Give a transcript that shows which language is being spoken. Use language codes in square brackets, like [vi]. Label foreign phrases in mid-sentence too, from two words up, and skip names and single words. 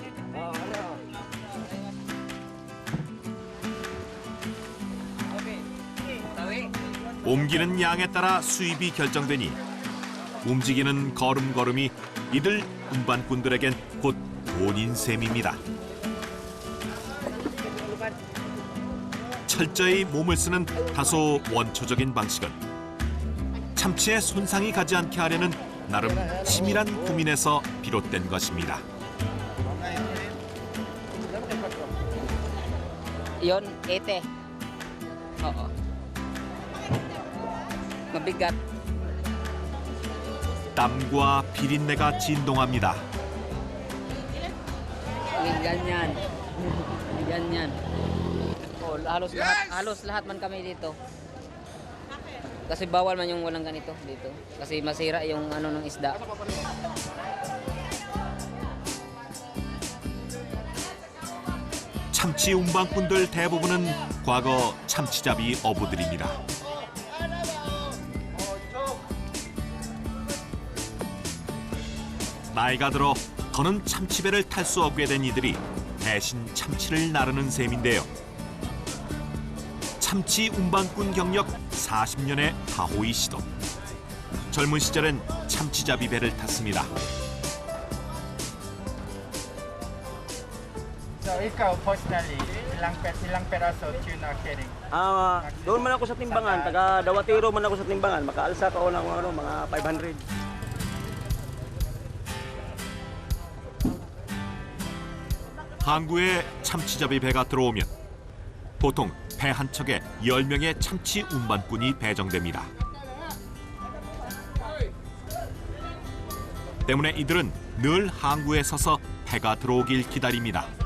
[ko] 옮기는 양에 따라 수입이 결정되니 움직이는 걸음걸음이 이들 운반꾼들에겐 곧 돈인 셈입니다. 철저히 몸을 쓰는 다소 원초적인 방식은 참치에 손상이 가지 않게 하려는 나름 치밀한 고민에서 비롯된 것입니다. [tl] Yon, ete. Oo. Mabigat. [ko] 땀과 비린내가 진동합니다. [tl] Ganyan. Ganyan. Oh, halos lahat man kami dito. Kasi bawal man yung walang ganito dito. Kasi masira yung ano ng isda. [ko] 참치 운반꾼들 대부분은 과거 참치잡이 어부들입니다. 나이가 들어 더는 참치배를 탈 수 없게 된 이들이 대신 참치를 나르는 셈인데요. 참치 운반꾼 경력 40년의 하호이 씨도 젊은 시절엔 참치잡이 배를 탔습니다. [tl] So ikaw personally, ilang peraso [en] tuna carrying? [tl] Doon man ako sa timbangan, taga Dawatero man ako sa timbangan, makaalsa ka ng mga 500. [ko] 항구에 참치잡이 배가 들어오면 보통 배 한 척에 10명의 참치 운반꾼이 배정됩니다. 때문에 이들은 늘 항구에 서서 배가 들어오길 기다립니다.